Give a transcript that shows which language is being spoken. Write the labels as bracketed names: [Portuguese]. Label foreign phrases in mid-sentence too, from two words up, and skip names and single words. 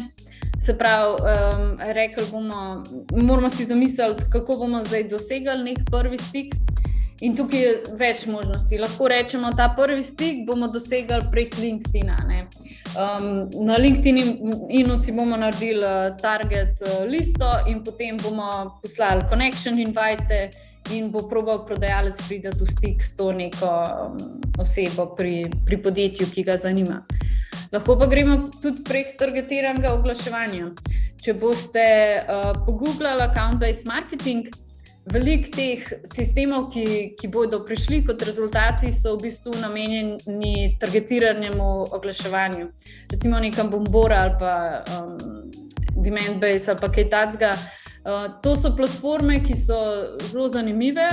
[Slovenian] Se pravi, moramo si zamisliti, kako bomo zdaj dosegali nek prvi stik. In tukaj je več možnosti. Lahko rečemo, ta prvi stik bomo dosegli prek LinkedIna. Na LinkedInu si bomo naredili target listo in potem bomo poslali [English] connection invite [Slovenian] in bo probal prodajalec priti v stik s to neko osebo pri podjetju, ki ga zanima. Lahko pa gremo tudi prek targetiranega oglaševanja. Če boste pogooglali [English] account-based marketing, [Slovenian] veliko teh sistemov, ki bodo prišli kot rezultati, so v bistvu namenjeni targetiranemu oglaševanju. Recimo neka Bombora ali pa Demandbase ali pa kaj takega. To so platforme, ki so zelo zanimive.